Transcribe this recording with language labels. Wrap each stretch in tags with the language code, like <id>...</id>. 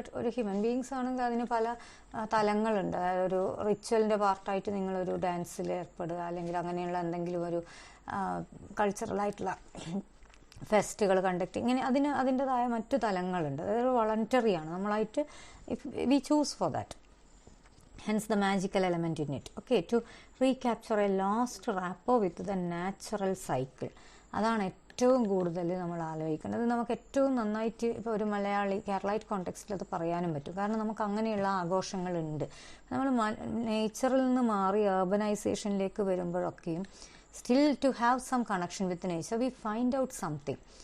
<ml>But ഒരു human beings ആണെങ്കിൽ അതിന് പല തലങ്ങളുണ്ട്. അതായത് ഒരു റിച്വലിൻ്റെ പാർട്ടായിട്ട് നിങ്ങളൊരു ഡാൻസിൽ ഏർപ്പെടുക അല്ലെങ്കിൽ അങ്ങനെയുള്ള എന്തെങ്കിലും ഒരു കൾച്ചറലായിട്ടുള്ള ഫെസ്റ്റുകൾ കണ്ടക്ട് ഇങ്ങനെ അതിൻ്റെതായ മറ്റു തലങ്ങളുണ്ട്. അതൊരു വളണ്ടറിയാണ്, നമ്മളായിട്ട്</ml> <en>We choose for that. hence the magical element in it. Okay, to recapture a lost rapport with the natural cycle.</en> <ml>അതാണ് ഏറ്റവും കൂടുതൽ നമ്മൾ ആലോചിക്കേണ്ടത്. നമുക്ക് ഏറ്റവും നന്നായിട്ട് ഇപ്പോൾ ഒരു മലയാളി കേരളൈറ്റ് കോണ്ടെക്സ്റ്റിൽ അത് പറയാനും പറ്റും. കാരണം നമുക്ക് അങ്ങനെയുള്ള ആഘോഷങ്ങളുണ്ട്. നമ്മൾ നേച്ചറിൽ നിന്ന് മാറി അർബനൈസേഷനിലേക്ക് വരുമ്പോഴൊക്കെയും</ml> <en>Still to have some connection with nature we find out something.</en>